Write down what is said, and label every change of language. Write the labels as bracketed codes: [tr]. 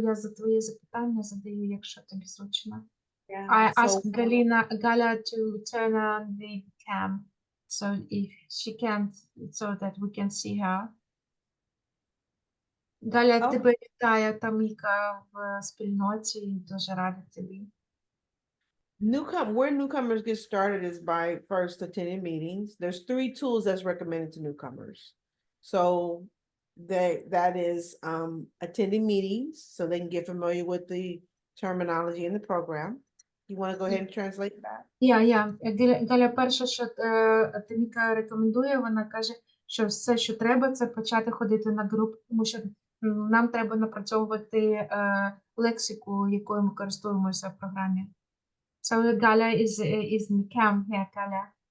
[uk] Я за твої запитання задаю, якщо тобі зручно. [en] I asked Gala to turn on the cam, so if she can, so that we can see her. [uk] Галя, [en] Oh. [uk] тебе вітає Таміка в спільноті і дуже рада тобі. [en] Where newcomers get started is by first attending meetings. There's 3 tools that's recommended to newcomers. So that is attending meetings so they can get familiar with the terminology in the program. You want to go ahead and translate that? [uk] Галя, перше, що Таміка рекомендує, вона каже, що все, що треба, це почати ходити на групи, тому що нам треба напрацьовувати лексику, якою ми користуємося в програмі. [en] So Галя is in camp, yeah, Галя.